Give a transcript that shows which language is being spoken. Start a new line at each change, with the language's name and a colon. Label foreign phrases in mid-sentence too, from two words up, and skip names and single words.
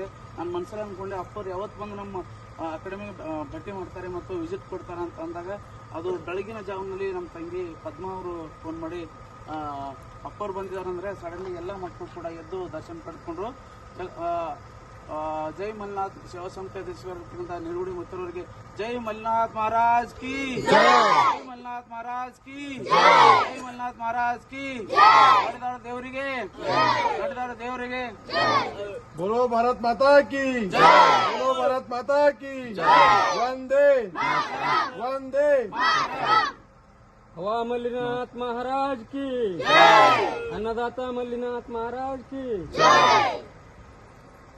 Kannada: ನನ್ನ ಮನಸ್ಸಲ್ಲಿ ಅಂದ್ಕೊಂಡೆ ಅಪ್ಪರು ಯಾವತ್ತು ಬಂದು ನಮ್ಮ ಅಕಾಡೆಮಿಗೆ ಭೇಟಿ ಮಾಡ್ತಾರೆ ಮತ್ತು ವಿಸಿಟ್ ಕೊಡ್ತಾರೆ ಅಂತ ಅಂದಾಗ ಅದು ಬೆಳಗಿನ ಜಾವನಲ್ಲಿ ನಮ್ಮ ತಂಗಿ ಪದ್ಮಾ ಅವರು ಫೋನ್ ಮಾಡಿ ಅಪ್ಪರು ಬಂದಿದ್ದಾರೆ ಅಂದರೆ ಸಡನ್ಲಿ ಎಲ್ಲ ಮಕ್ಕಳು ಕೂಡ ಎದ್ದು ದರ್ಶನ ಪಡೆದುಕೊಂಡ್ರು. ಜೈ ಮಲ್ಲಿನಾಥ್ ಸೇವಾ ಸಮಿತಿ ಅಧ್ಯಕ್ಷರಾಗಿರ್ತಕ್ಕಂಥ ನಿರ್ಗುಡಿ ಮುತ್ತರವರಿಗೆ ಜೈ ಮಲ್ಲಿನಾಥ್ ಮಹಾರಾಜ್
Hindi: की जय
Kannada: ಮಲ್ಲಿನಾಥ್ ಮಹಾರಾಜ್
Hindi: की जय
Kannada: ಮಲ್ಲಿನಾಥ್ ಮಹಾರಾಜ್ ಕಿ ನಡೆದಾಡ ದೇವರಿಗೆ
Hindi: बोलो भारत माता की बोलो भारत माता की वंदे वंदे हवा मल्लीनाथ महाराज की अन्नदाता मल्लीनाथ महाराज की